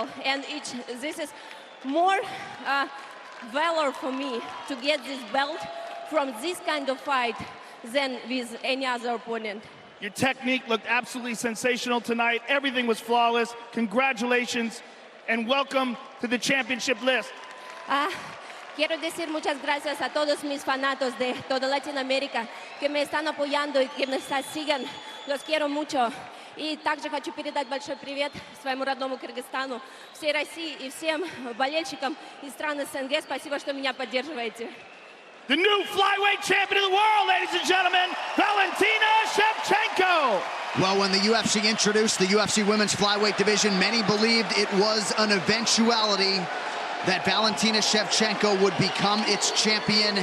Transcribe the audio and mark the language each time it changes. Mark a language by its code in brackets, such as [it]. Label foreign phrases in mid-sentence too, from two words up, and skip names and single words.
[en] And this is more valor for me to get this belt from this kind of fight than with any other opponent. Your technique looked absolutely sensational tonight. Everything was flawless. Congratulations and welcome to the championship list. [es] Quiero decir muchas gracias a todos mis fanáticos de toda Latinoamérica que me están apoyando y que me siguen. Los quiero mucho. [ru] И также хочу передать большой привет своему родному Кыргызстану, всей России и всем болельщикам из стран СНГ. Спасибо, что меня поддерживаете. [en] The new flyweight champion of the world, ladies and gentlemen, Valentina Shevchenko. Well, when the UFC introduced the UFC women's flyweight division, many believed it was an eventuality that Valentina Shevchenko would become its champion.